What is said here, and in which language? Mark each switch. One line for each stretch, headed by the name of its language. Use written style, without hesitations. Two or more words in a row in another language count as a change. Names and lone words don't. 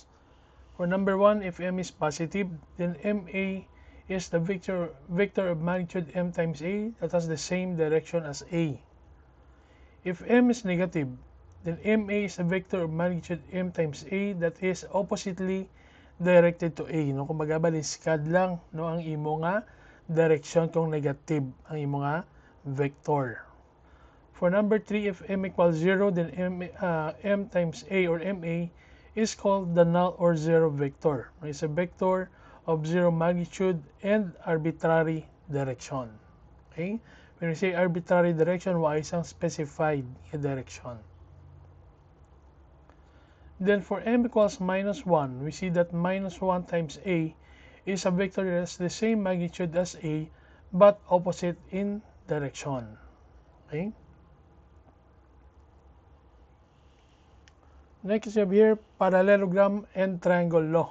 English: For number 1, if m is positive, then ma is the vector of magnitude m times a that has the same direction as a. If m is negative, then ma is a vector of magnitude m times a that is oppositely directed to a.
Hiligaynon: No, kumbaga baliskad lang no ang imo nga direction kung negative ang imo nga vector.
English: For number 3, if m equals 0, then m times a or ma is called the null or zero vector. It's a vector of zero magnitude and arbitrary direction. Okay? When we say arbitrary direction,
Filipino: wala isang specified direction.
English: Then for m equals minus 1, we see that minus 1 times a is a vector that has the same magnitude as a but opposite in direction. Okay? Next we have here parallelogram and triangle law.